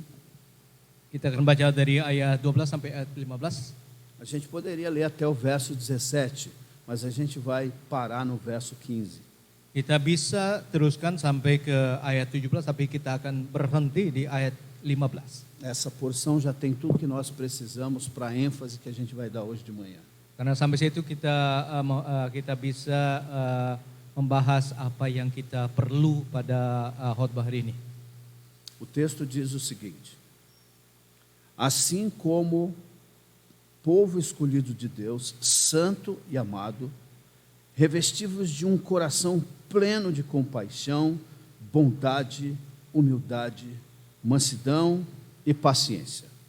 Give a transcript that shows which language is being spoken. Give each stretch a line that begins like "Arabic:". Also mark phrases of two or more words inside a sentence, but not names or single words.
Indonesian: Kita akan baca dari ayat 12 sampai ayat 15.
Portuguese: A gente poderia ler até o verso 17, mas a gente vai parar no verso 15.
Indonesian: Kita bisa teruskan sampai ke ayat 17, tapi kita akan berhenti di ayat 15.
Portuguese: Essa porção já tem tudo que nós precisamos para a ênfase que a gente vai dar hoje de manhã.
Indonesian: Karena sampai situ kita bisa membahas apa yang kita perlu pada khotbah hari ini.
Portuguese: O texto diz o seguinte: assim como povo escolhido de Deus, santo e amado, revestivos de um coração pleno de compaixão, bondade, humildade, mansidão e paciência.